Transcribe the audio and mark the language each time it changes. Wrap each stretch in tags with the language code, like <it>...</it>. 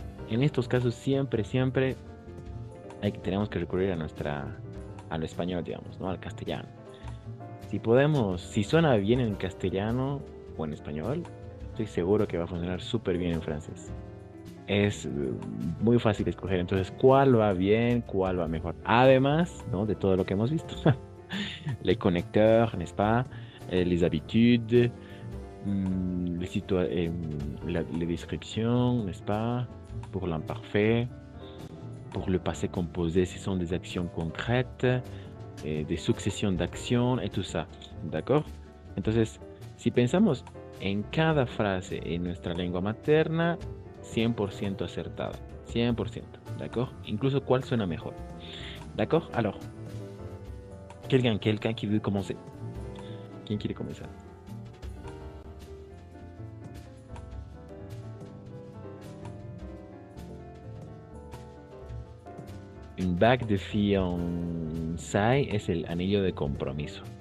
<es>En estos casos siempre tenemos que recurrir al español, digamos, ¿no? Al castellano. Si suena bien en castellano o en español, estoy seguro que va a funcionar súper bien en francés. Es muy fácil escoger entonces cuál va bien, cuál va mejor. Además, ¿no? De todo lo que hemos visto.</es> <fr>Les connecteurs, n'est-ce pas? Les habitudes, les descriptions, n'est-ce pas? Pour l'imparfait, pour le passé composé, ce sont des actions concrètes, des successions d'actions et tout ça. ¿D'accord?</fr> <es>Entonces, si pensamos en cada frase en nuestra lengua materna, 100% acertada. 100%. ¿D'accord? Incluso cuál suena mejor.</es> <fr>¿D'accord? Alors, quelqu'un qui veut commencer?</fr> <es>Qui quiere comenzar?</es> <fr>Une bague de fiançailles</fr> <es>es el anillo de compromiso.</es>